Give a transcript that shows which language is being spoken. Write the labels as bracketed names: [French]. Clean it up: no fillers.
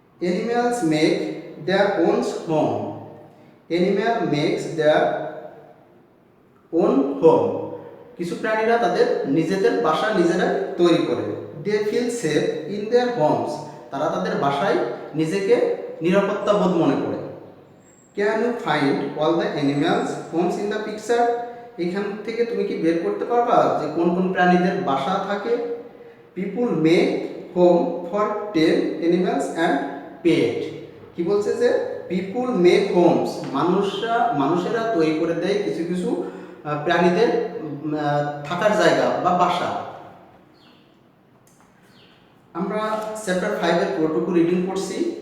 [English] Animals make their own home. Animal makes their own home. [Bangla] কিছু প্রাণীরা তাদের নিজেদের বাসা নিজেরাই তৈরি করে। [English] They feel safe in their homes. [Bangla] তারা তাদের বাসায় নিজেকে নিরাপত্তা বোধ মনে করে। [English] Can you find all the animals homes in the picture? [Bangla] এখান থেকে তুমি কি বের করতে পারবা যে কোন কোন প্রাণীদের বাসা থাকে? [English] People make home for tame animals and pet. [Bangla] কি বলছে যে [English] people make homes, [Bangla] মানুষেরা তৈরি করে দেয় কিছু কিছু প্রাণীদের থাকার জায়গা বা বাসা। আমরা চ্যাপ্টার 5 এর পুরোটুকু রিডিং করছি।